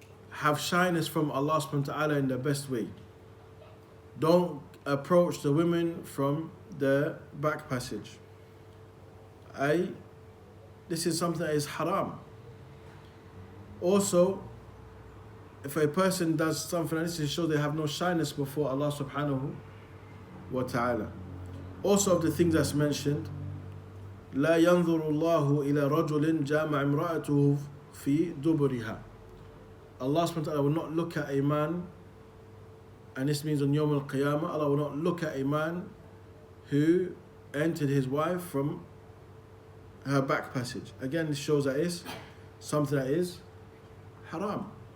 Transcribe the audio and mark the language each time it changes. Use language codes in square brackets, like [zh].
[en] Have shyness from Allah subhanahu wa ta'ala in the best way. Don't approach the women from the back passage. This is something that is haram. Also, if a person does something like this, it shows they have no shyness before Allah subhanahu wa ta'ala. Also of the things that's mentioned, [ar] لا ينظر الله إلى رجل جامع امرأته في دبرها. [en] Allah subhanahu wa ta'ala will not look at a man, and this means on Yawm al-Qiyamah, Allah will not look at a man who entered his wife from her back passage. Again, this shows that it's something that is haram.